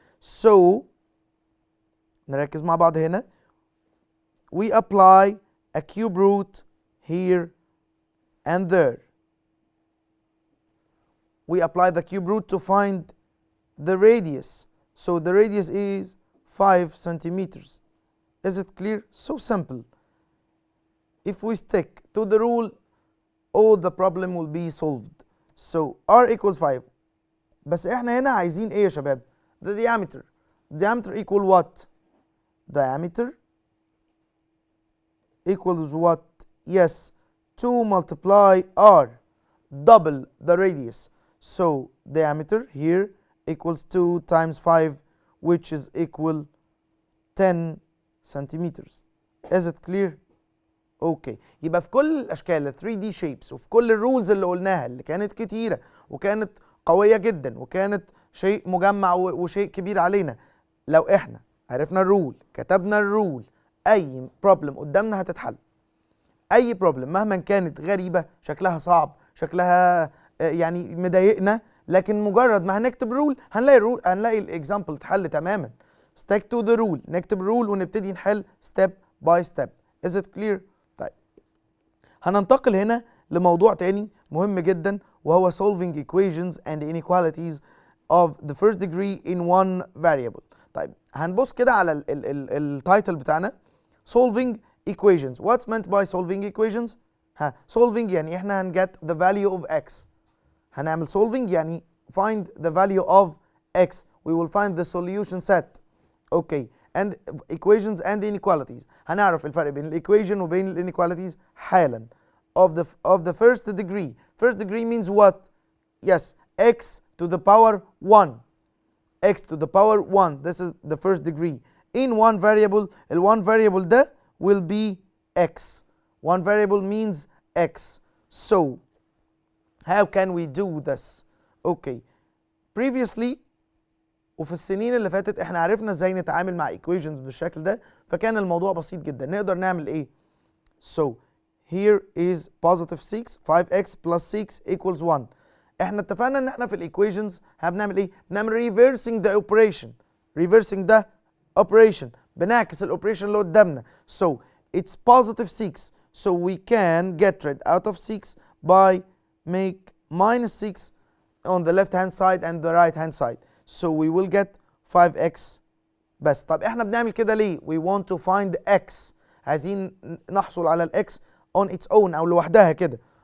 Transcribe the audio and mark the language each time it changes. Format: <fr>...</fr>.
<ar>So نركز مع بعض هنا.</ar> <en>We apply a cube root here and there. We apply the cube root to find the radius. So the radius is 5 centimeters. Is it clear? So simple. If we stick to the rule, all the problem will be solved. So r equals 5.</en> <ar>بس احنا هنا عايزين ايه يا شباب؟</ar> <en>The diameter. Diameter equal what? Diameter equals what? Yes, 2 multiply r, double the radius. So diameter here equals 2 times 5, which is equal 10 centimeters. Is it clear?</en> <ar>اوكي، يبقى في كل الاشكال ال 3 دي shapes وفي كل الرولز اللي قلناها اللي كانت كتيره وكانت قويه جدا وكانت شيء مجمع وشيء كبير علينا، لو احنا عرفنا الرول، كتبنا الرول، اي بروبلم قدامنا هتتحل. اي بروبلم مهما كانت غريبه، شكلها صعب، شكلها يعني مضايقنا، لكن مجرد ما هنكتب رول هنلاقي الاكزامبل اتحل تماما.</ar> <en>stick to the rule،</en> <ar>نكتب رول ونبتدي نحل</ar> <en>step by step. is it clear؟</en> <ar>طيب هننتقل هنا لموضوع تاني مهم جدا، وهو</ar> <en>solving equations and inequalities of the first degree in one variable.</en> <ar>طيب هنبص كده على التايتل بتاعنا</ar> <en>solving equations. what's meant by solving equations؟ solving</en> <ar>يعني احنا</ar> <en>هنget the value of x.</en> <ar>هنعمل</ar> <en>solving يعني find the value of x. we will find the solution set. okay. and equations and inequalities.</en> <ar>هنعرف الفرق بين الايكويشن وبين الانيكواليتيز حالا.</ar> <en>of the first degree. first degree means what? yes, x to the power 1. x to the power 1. this is the first degree. in one variable, ال one variable ده will be x. one variable means x. so how can we do this? okay.</en> <ar>previously وفي السنين اللي فاتت احنا عرفنا ازاي نتعامل مع equations بالشكل ده، فكان الموضوع بسيط جدا. نقدر نعمل ايه؟</ar> <en>so here is positive 6 5x plus 6 equals 1.</en> <ar>احنا اتفقنا ان احنا في الايكويشنز هنعمل ايه؟ بنعمل</ar> <en>reversing the operation. reversing the operation،</en> <ar>بنعكس الاوبريشن اللي قدامنا.</ar> <en>so it's positive 6. so we can get rid out of 6 by make minus 6 on the left hand side and the right hand side. so we will get 5x</en> <ar>بس. طب احنا بنعمل كده ليه؟</ar> <en>we want to find x.</en> <ar>عايزين نحصل على الاكس</ar> <en>on its own</en> <ar>او لوحدها كده.</ar>